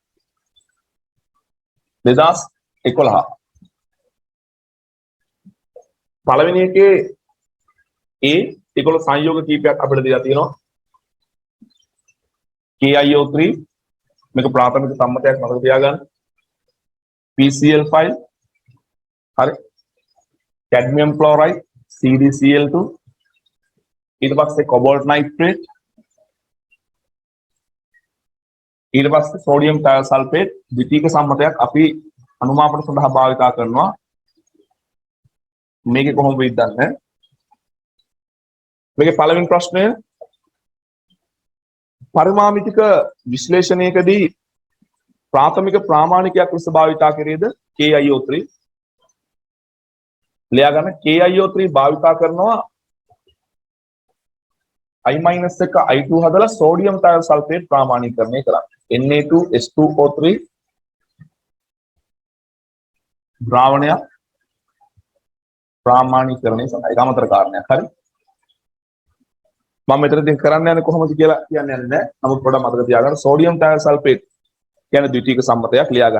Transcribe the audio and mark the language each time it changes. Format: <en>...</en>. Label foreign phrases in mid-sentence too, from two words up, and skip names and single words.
<si>2011 පළවෙනි එකේ ඒගොල්ලෝ සංයෝග කීපයක් අපිට දීලා තියෙනවා. KiO3 මේක ප්‍රාථමික සම්මතයක් මතක තියාගන්න. PCl5 හරි.</si> <en>cadmium chloride</en> <si>CdCl2 ඊට පස්සේ</si> <en>cobalt nitrate</en> <si>ඊට පස්සේ</si> <en>sodium thiosulfate</en> <si>ද්විතීක සම්මතයක් අපි අනුමාපන සඳහා භාවිතා කරනවා. මේකේ කොහොමද වෙන්නේ? මේකේ පළවෙනි ප්‍රශ්නය පරිමාමිතික විශ්ලේෂණයකදී ප්‍රාථමික ප්‍රාමාණිකයක් ලෙස භාවිතා කරේද KiO3 ලියා ගන්න. KiO3 භාවිතා කරනවා I- එක I2 හදලා</si> <en>sodium thiosulfate</en> <si>ප්‍රාමාණිකරණය කරා. Na2H2O3 ද්‍රාවණයක් ප්‍රාමාණිකරණය සඳහා අමතර කාරණයක්. හරි. මම මෙතනදී කරන්න යන්නේ කොහොමද කියලා කියන්නේ නැහැ. නමුත් පොඩ්ඩක් මතක තියාගන්න</si> <en>sodium thiosulfate</en> <si>කියන්නේ ද්විතීක සම්මතයක් ලියා ගන්න.</si>